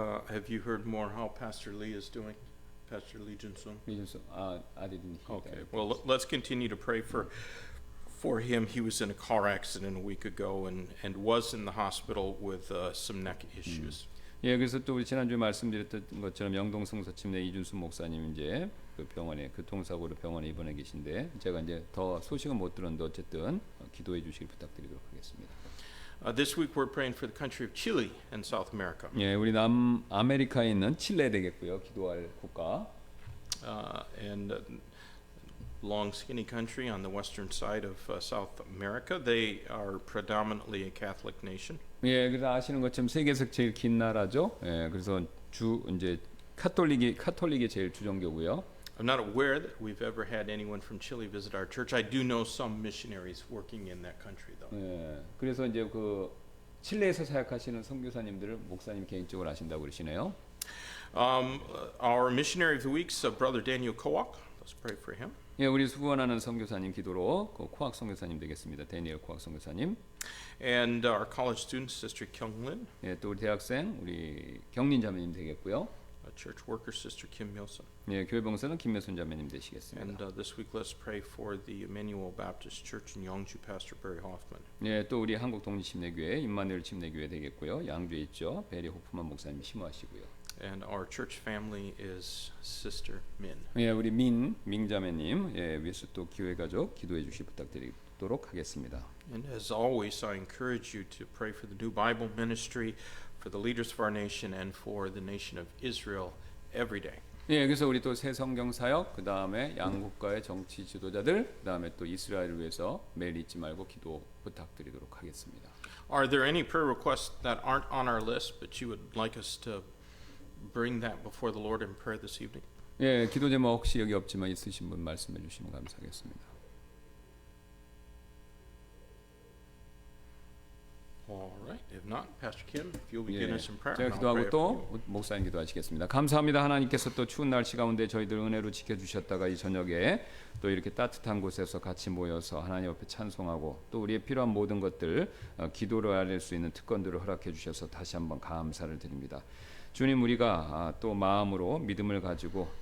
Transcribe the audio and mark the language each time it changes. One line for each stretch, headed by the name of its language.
English: Have you heard more how Pastor Lee is doing? Pastor Lee Jun-sung? I didn't hear Okay. that. Well, let's continue to pray for him. He was in a car accident a week ago and was in the hospital with some neck issues.
Korean: 예, 그래서 또 우리 지난주에 말씀드렸던 것처럼 영동 성서침내 이준수 목사님 이제 그 병원에 교통사고로 병원에 입원해 계신데 제가 이제 더 소식은 못 들었는데 어쨌든 기도해 주시길 부탁드리도록 하겠습니다.
English: This week we're praying for the country of Chile and South America.
Korean: 예, 우리 남아메리카에 있는 칠레 되겠고요. 기도할 국가.
English: And long, skinny country on the western side of South America. They are predominantly a Catholic nation.
Korean: 예, 그래서 아시는 것처럼 세계에서 제일 긴 나라죠. 예, 그래서 이제 카톨릭이 제일 주종교고요.
English: I'm not aware that we've ever had anyone from Chile visit our church. I do know some missionaries working in that country, though.
Korean: 예, 그래서 이제 그 칠레에서 사역하시는 선교사님들을 목사님 개인적으로 아신다고 그러시네요.
English: Our missionary of the week's Brother Daniel Kowak. Let's pray for him.
Korean: 예, 우리 수고하는 선교사님 기도로 그 코악 선교사님 되겠습니다. 데니엘 코악 선교사님.
English: And our college student, Sister Kyunglin.
Korean: 예, 또 우리 대학생 우리 경린 자매님 되겠고요.
English: Church worker, Sister Kim Myosun.
Korean: 예, 교회 봉사는 김매순 자매님 되시겠습니다.
English: And this week, let's pray for the Emmanuel Baptist Church in Yeongju, Pastor Barry Hoffman.
Korean: 예, 또 우리 한국 독립침례교회 임마누엘 침례교회 되겠고요. 양주에 있죠. 베리 호프만 목사님 심호하시고요.
English: And our church family is Sister Min.
Korean: 예, 우리 민자매님 예, 위해서 또 교회 가족 기도해 주시 부탁드리도록 하겠습니다.
English: And as always, I encourage you to pray for the new Bible ministry, for the leaders of our nation, and for the nation of Israel every day.
Korean: 예, 그래서 우리 또 새 성경 사역, 그 다음에 양국가의 정치 지도자들, 그 다음에 또 이스라엘을 위해서 매일 잊지 말고 기도 부탁드리도록 하겠습니다.
English: Are there any prayer requests that aren't on our list, but you would like us to bring that before the Lord in prayer this evening?
Korean: 예, 기도 제목 혹시 여기 없지만 있으신 분 말씀해 주시면 감사하겠습니다.
English: All right. If not, Pastor Kim, if you'll begin
Korean: 예,
English: us in prayer,
Korean: 제가
English: and I'll pray
Korean: 기도하고
English: for you.
Korean: 또 목사님 기도하시겠습니다. 감사합니다. 하나님께서 또 추운 날씨 가운데 저희들 은혜로 지켜주셨다가 이 저녁에 또 이렇게 따뜻한 곳에서 같이 모여서 하나님 앞에 찬송하고 또 우리의 필요한 모든 것들 기도로 알릴 수 있는 특권들을 허락해 주셔서 다시 한번 감사를 드립니다. 주님, 우리가 또 마음으로 믿음을 가지고